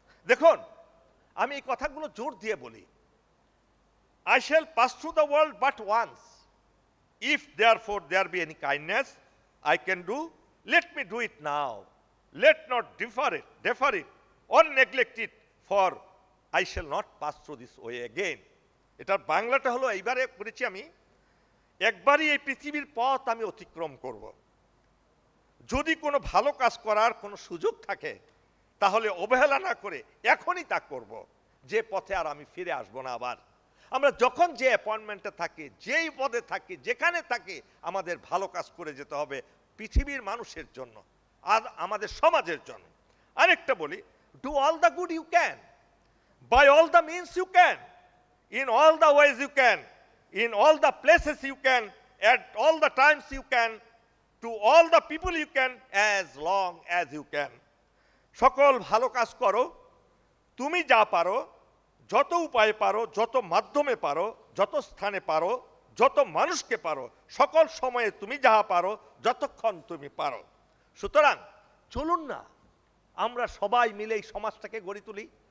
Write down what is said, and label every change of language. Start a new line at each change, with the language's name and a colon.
Bangla: দেখুন আমি এই কথাগুলো জোর দিয়ে বলি,
English: I shall pass through the world but once. If therefore there be any kindness I can do, let me do it now. Let not defer it or neglect it, for I shall not pass through this way again.
Bangla: এটার বাংলাটা হলো, এইবারে করেছি আমি, একবারই এই পৃথিবীর পথ আমি অতিক্রম করব। যদি কোনো ভালো কাজ করার কোনো সুযোগ থাকে তাহলে অবহেলা না করে এখনই তা করব, যে পথে আর আমি ফিরে আসবো না আবার। আমরা যখন যে অ্যাপয়েন্টমেন্টে থাকি, যেই পদে থাকি, যেখানে থাকি, আমাদের ভালো কাজ করে যেতে হবে পৃথিবীর মানুষের জন্য আর আমাদের সমাজের জন্য। আরেকটা বলি,
English: Do all the good you can, by all the means you can, in all the ways you can, in all the places you can, at all the times you can, to all the people you can, as long as you can.
Bangla: সকল ভালো কাজ করো, তুমি যা পারো, যত উপায়ে পারো, যত মাধ্যমে পারো, যত স্থানে পারো, যত মানুষকে পারো, সকল সময়ে তুমি যাহা পারো, যতক্ষণ তুমি পারো। সুতরাং চলুন না আমরা সবাই মিলে এই সমাজটাকে গড়ে তুলি।